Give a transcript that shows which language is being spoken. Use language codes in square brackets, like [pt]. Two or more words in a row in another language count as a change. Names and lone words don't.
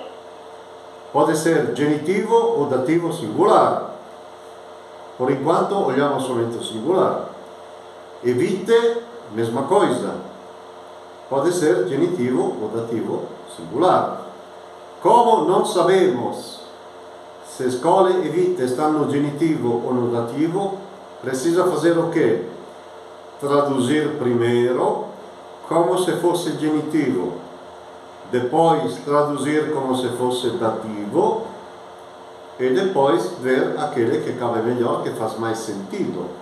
[pt] Pode ser genitivo ou dativo singular. Por enquanto, olhamos somente o singular. Evite, mesma coisa. Pode ser genitivo ou dativo singular. Como não sabemos se scole e vite estão no genitivo ou no dativo, precisa fazer o quê? Traduzir primeiro como se fosse genitivo, depois traduzir como se fosse dativo e depois ver aquele que cabe melhor, que faz mais sentido.